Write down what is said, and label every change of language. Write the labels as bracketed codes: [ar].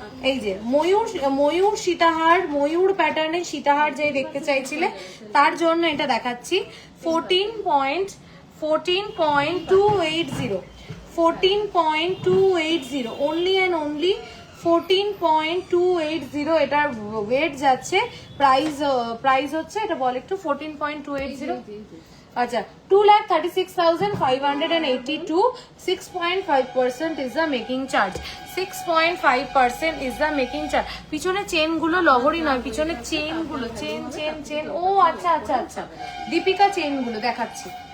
[bn] এই যে ময়ূর সীতাহার, ময়ূর প্যাটার্নের সীতাহার যে দেখতে চাইছিলে তার জন্য এটা দেখাচ্ছি। 14.280, 14.280 [en] only and only [bn] 14.280 এটার ওয়েট যাচ্ছে। প্রাইস হচ্ছে এটা বল একটু 14.280। আচ্ছা 2,36,582, [en] 6.5% is the making charge, [bn] 6.5% is the making charge। পিছনে চেন গুলো লহরি নয়, পিছনে চেন গুলো চেন ও আচ্ছা আচ্ছা আচ্ছা দীপিকা চেন গুলো দেখাচ্ছি।